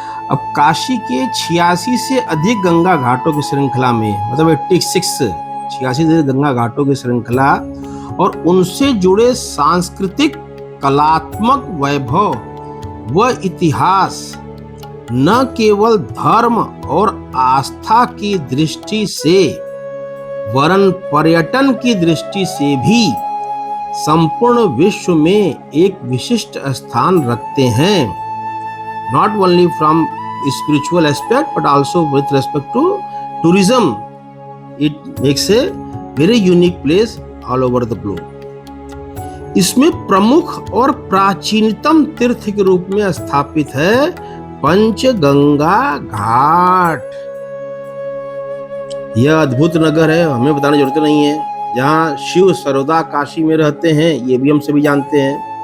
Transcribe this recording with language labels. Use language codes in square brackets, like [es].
[hi] अब काशी के 86 से अधिक गंगा घाटों की श्रृंखला में, मतलब 86 से गंगा घाटों की श्रृंखला और उनसे जुड़े सांस्कृतिक कलात्मक वैभव व इतिहास न केवल धर्म और आस्था की दृष्टि से वरन पर्यटन की दृष्टि से भी संपूर्ण विश्व में एक विशिष्ट स्थान रखते हैं। [en] Not only from spiritual aspect but also with respect to tourism, it makes a very unique place all over the globe. [hi] इसमें प्रमुख और प्राचीनतम तीर्थ के रूप में स्थापित है पंचगंगा घाट। यह अद्भुत नगर है, हमें बताने की जरूरत नहीं है, जहाँ शिव सर्वदा काशी में रहते हैं, ये भी हम सभी जानते हैं।